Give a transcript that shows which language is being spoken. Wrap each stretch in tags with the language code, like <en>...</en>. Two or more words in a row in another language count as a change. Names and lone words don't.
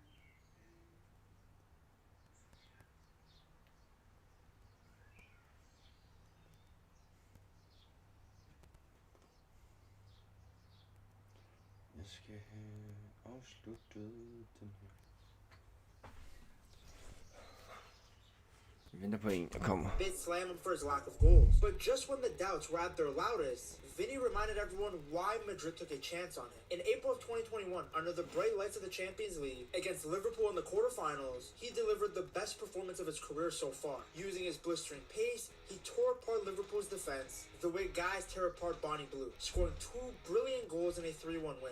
<da>Jeg skal have afsluttet den her. Vi venter på en, der kommer.</da> <en>They slam him for his lack of goals. But just when the doubts were at their loudest, Vinny reminded everyone why Madrid took a chance on him. In April of 2021, under the bright lights of the Champions League, against Liverpool in the quarterfinals, he delivered the best performance of his career so far. Using his blistering pace, he tore apart Liverpool's defense the way guys tear apart Bonnie Blue, scoring 2 brilliant goals in a 3-1 win.</en>